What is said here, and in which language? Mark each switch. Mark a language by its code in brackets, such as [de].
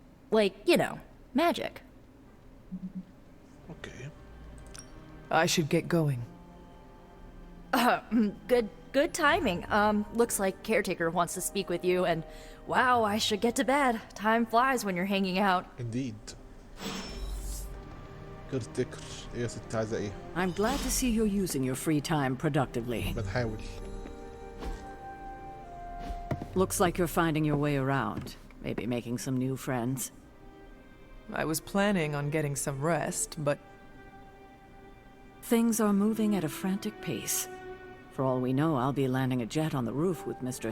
[en] Like, you know, magic. Okay. I should get going. Good timing. Looks like Caretaker wants to speak with you, and wow, I should get to bed. Time flies when you're hanging out. Indeed. [ar] كارتيكر ايه يا ست عايزة ايه؟ [en] I'm glad to see you're using your free time productively. [ar] بنحاول. [en] Looks like you're finding your way around. Maybe making some new friends. I was planning on getting some rest, but Things are moving at a frantic pace. For all we know, I'll be landing a jet on the roof with Mr.